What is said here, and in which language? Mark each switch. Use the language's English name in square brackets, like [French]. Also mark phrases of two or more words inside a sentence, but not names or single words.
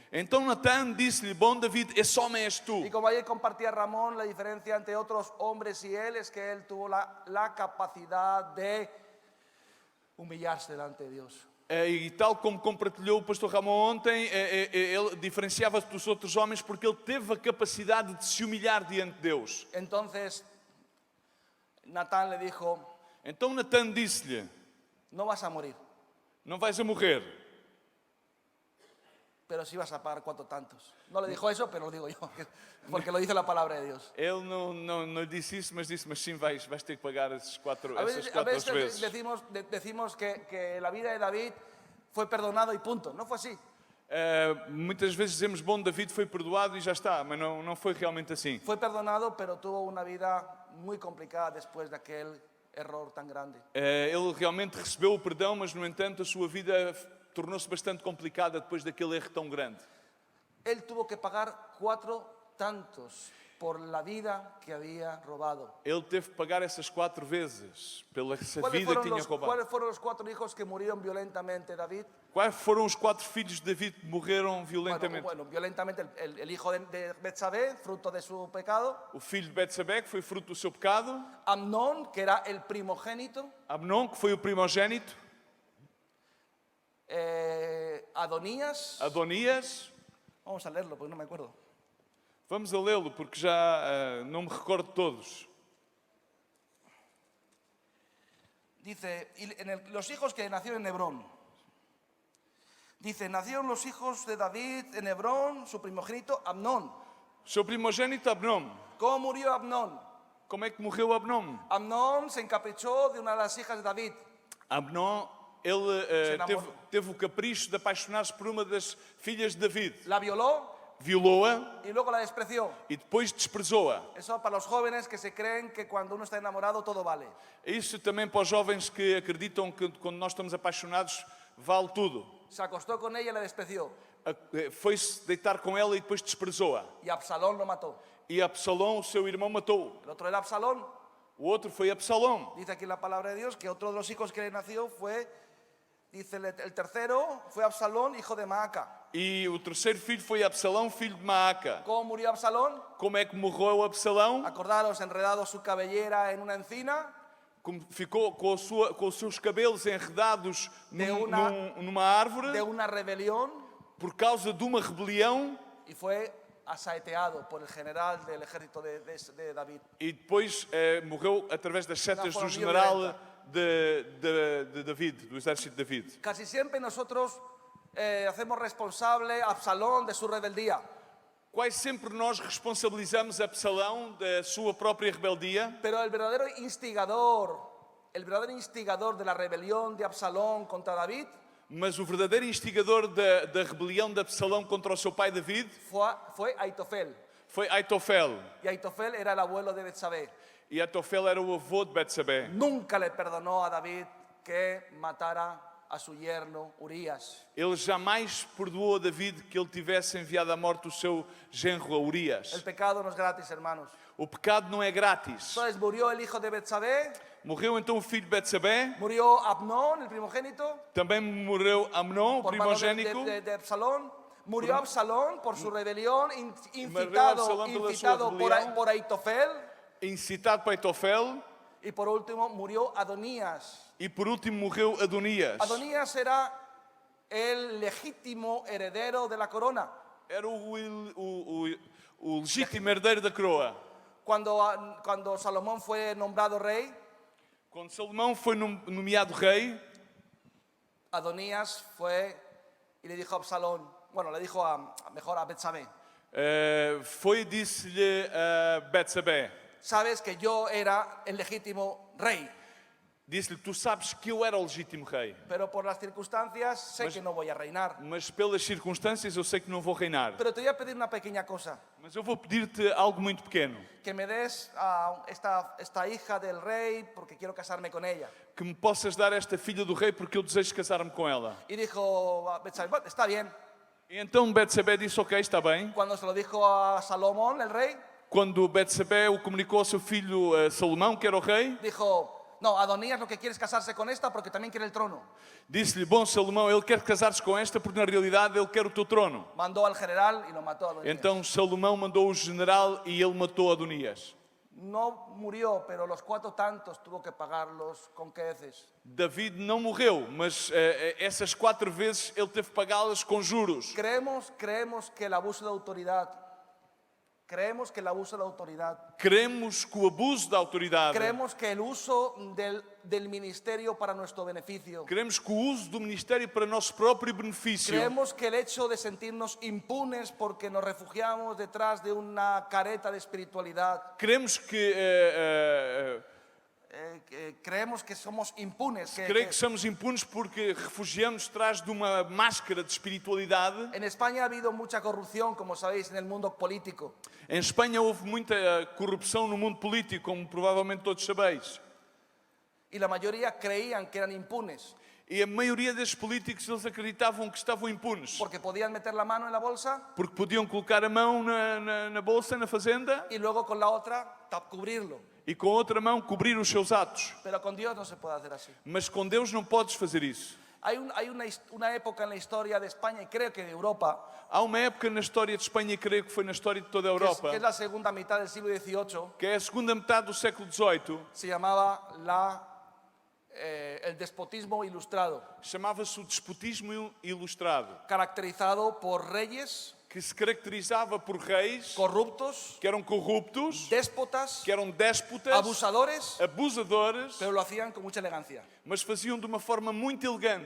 [Portuguese] Então Natã disse-lhe: bom David, esse homem és tu. [Spanish] Y como ayer compartía Ramón, la diferencia entre otros hombres y él es que él tuvo la capacidad de humillarse delante de Dios. [Portuguese] E tal como compartilhou o pastor Ramon ontem, ele diferenciava-se dos outros homens porque ele teve a capacidade de se humilhar diante de Deus. [Spanish] Entonces Natán le dijo, [Portuguese] Então Natã disse-lhe: [Spanish] no vas a morir, [Portuguese] não vais a morrer, [Spanish] pero sí vas a pagar 4 tantos. No le dijo eso, pero lo digo yo, porque lo dice la palabra de Dios. [Portuguese] ele não disse isso, mas disse: mas sim, vais ter que pagar essas quatro [Spanish] A [Portuguese] vezes. [Spanish] veces decimos que la vida de David fue perdonado y punto. No fue así. [Portuguese] Muitas vezes dizemos: bom, David foi perdoado e já está, mas não foi realmente assim. [Spanish] Fue perdonado, pero tuvo una vida muy complicada después de aquel error tan grande. [Portuguese] Ele realmente recebeu o perdão, mas no entanto a sua vida tornou-se bastante complicada depois daquele erro tão grande. [Spanish] Él tuvo que pagar 4 tantos por la vida que había robado. [Portuguese] Ele teve que pagar essas 4 vezes pela essa [Spanish] ¿Cuáles [Portuguese] vida que [Spanish] fueron, [Portuguese] tinha [Spanish] los, [Portuguese] roubado. [Spanish] ¿Cuáles fueron los 4 hijos que murieron violentamente, David? [Portuguese] Quais foram os 4 filhos de David que morreram violentamente? [Spanish] Bueno, violentamente el hijo de Betsabé, fruto de su pecado. [Portuguese] O filho de Betsabé, que foi fruto do seu pecado. [Spanish] Amnón, que era el primogénito. [Portuguese] Abnão, que foi o primogênito. [Spanish] Adonías. [Portuguese] Adonias. [Spanish] Vamos a leerlo porque no me acuerdo. [Portuguese] Vamos a lê-lo porque já não me recordo de todos. [Spanish] Dice, los hijos que nacieron en Hebrón. Dice, nacieron los hijos de David en Hebrón, su primogénito Amnón. [Portuguese] Seu primogênito Abnão. [Spanish] ¿Cómo murió Amnón? [Portuguese] Como é que morreu Abnão? [Spanish] Amnón se encaprichó de una de las hijas de David. [Portuguese] Abnão, ele Se enamorou. teve o capricho de apaixonar-se por uma das filhas de David. [Spanish] La violó [Portuguese] Violou-a [Spanish] y luego la despreció. [Portuguese] e depois desprezou-a. [Spanish] Eso para los jóvenes que se creen que cuando uno está enamorado todo vale. [Portuguese] Isso também para os jovens que acreditam que quando nós estamos apaixonados vale tudo. [Spanish] Se acostó con ella y la despreció. [Portuguese] Foi-se deitar com ela e depois desprezou-a. [Spanish] Y Absalón lo mató. [Portuguese] E Absalão, o seu irmão, matou-o. [Spanish] El otro era Absalón. [Portuguese] O outro foi Absalão. [Spanish] Dice aquí la palabra de Dios que otro de los hijos que le nació fue, dice el tercero, fue Absalón, hijo de Maaca. [Portuguese] E o terceiro filho foi Absalão, filho de Maaca. [Spanish] ¿Cómo murió Absalón? [Portuguese] Como é que morreu Absalão? [Spanish] Acordaros, enredado su cabellera en una encina, [Portuguese] Como ficou com os seus cabelos enredados numa árvore [Spanish] de una rebelión, [Portuguese] por causa de uma rebelião [Spanish] y fue asaeteado por el general del ejército de David. [Portuguese] e depois morreu através das setas Uma do forma general violenta. de David, do exército de David. [Spanish] Casi siempre nosotros hacemos responsable a Absalón de su rebeldía, [Portuguese] Quase sempre nós responsabilizamos Absalão da sua própria rebeldia, [Spanish] pero el verdadero instigador de la rebelión de Absalón contra David [Portuguese] mas o verdadeiro instigador da rebelião de Absalão contra o seu pai David [Spanish] fue Aitofel. [Portuguese] foi Aitofel. [Spanish] Y Aitofel era el abuelo de Betsabé. [Portuguese] E Aitofel era o avô de Betsabé. [Spanish] Nunca le perdonó a David que matara a su yerno Urías. [Portuguese] Ele jamais perdoou a David que ele tivesse enviado à morte o seu genro a [Spanish] El [Portuguese] Urias. [Spanish] pecado no es gratis, hermanos. [Portuguese] O pecado não é grátis. [Spanish] Entonces murió el hijo de Betsabé, [Portuguese] Morreu então o filho de Betsabé, [Spanish] murió Abnón, el primogénito, [Portuguese] também morreu Amnão, o [Spanish] por mano [Portuguese] primogênito. [Spanish] de Absalón. Murió Absalón por su rebelión, Absalón por su rebelión. por Aitofel. [Portuguese] Incitado por Aitofel. [Spanish] Y por último murió Adonías. [Portuguese] E por último morreu Adonias. [Spanish] Adonías era el legítimo heredero de la corona. [Portuguese] Era o legítimo herdeiro da coroa. [Spanish] Cuando Salomón fue nombrado rey, [Portuguese] Quando Salomão foi nomeado rei, [Spanish] Adonías fue y le dijo a Absalón, bueno, le dijo mejor a Betsabé, [Portuguese] foi e disse-lhe a Betsabé: [Spanish] sabes que yo era el legítimo rey. [Portuguese] Disse-lhe, tu sabes que eu era o legítimo rei, [Spanish] pero por las circunstancias sé [Portuguese] Mas- [Spanish] que no voy a reinar. [Portuguese] mas pelas circunstâncias eu sei que não vou reinar. [Spanish] Pero te voy a pedir una pequeña cosa, [Portuguese] Mas eu vou pedir-te algo muito pequeno, [Spanish] que me des a esta hija del rey porque quiero casarme con ella. [Portuguese] que me possas dar esta filha do rei porque eu desejo casar-me com ela. [Spanish] Y dijo Betsabé, "Bueno, está bien". [Portuguese] E então Betsabé disse, ok, está bem. [Spanish] Cuando se lo dijo a Salomón, el rey, [Portuguese] Quando Betsabé o comunicou ao seu filho Salomão, que era o rei, [Spanish] dijo, no, Adonías lo que quiere es casarse con esta porque también quiere el trono. [Portuguese] disse-lhe, bom Salomão, ele quer casar-se com esta porque na realidade ele quer o teu trono. [Spanish] Mandó al general y lo mató a Adonías. [Portuguese] Então Salomão mandou o general e ele matou Adonias. [Spanish] No murió, pero los 4 tantos tuvo que pagarlos con creces. [Portuguese] David não morreu, mas essas 4 vezes ele teve que pagá-las com juros. [Spanish] Creemos que el abuso de autoridad, creemos que el abuso de autoridad, [Portuguese] Queremos que o abuso da autoridade, [Spanish] creemos que el uso del ministerio para nuestro beneficio, [Portuguese] queremos que o uso do ministério para nosso próprio benefício, [Spanish] creemos que el hecho de sentirnos impunes porque nos refugiamos detrás de una careta de espiritualidad, [Portuguese] queremos que [Spanish] creemos que somos impunes, [Portuguese] creio que somos impunes porque refugiamos atrás de uma máscara de espiritualidade. [Spanish] En España ha habido mucha corrupción, como sabéis, en el mundo político. [Portuguese] Em Espanha houve muita corrupção no mundo político, como provavelmente todos sabeis. [Spanish] Y la mayoría creían que eran impunes [Portuguese] E a maioria destes políticos eles acreditavam que estavam impunes, [Spanish] porque podían meter la mano en la bolsa [Portuguese] porque podiam colocar a mão na bolsa, na fazenda, [Spanish] y luego con la otra cubrirlo. [Portuguese] e com a outra mão cobrir os seus atos. [Spanish] Pero con Dios no se puede hacer así. [Portuguese] Mas com Deus não podes fazer isso. [Spanish] Hay una época en la historia de España y creo que de Europa, [Portuguese] Há uma época na história de Espanha, e creio que foi na história de toda a Europa, [Spanish] que es la segunda mitad del siglo XVIII, [Portuguese] que é a segunda metade do século XVIII, [Spanish] se llamaba el despotismo ilustrado, [Portuguese] chamava-se o despotismo ilustrado, [Spanish] caracterizado por reyes [Portuguese] que se caracterizava por reis [Spanish] corruptos, [Portuguese] que eram corruptos, [Spanish] déspotas, [Portuguese] que eram déspotas, [Spanish] abusadores, [Portuguese] abusadores, [Spanish] pero lo hacían con mucha elegancia. [Portuguese] mas faziam de uma forma muito elegante.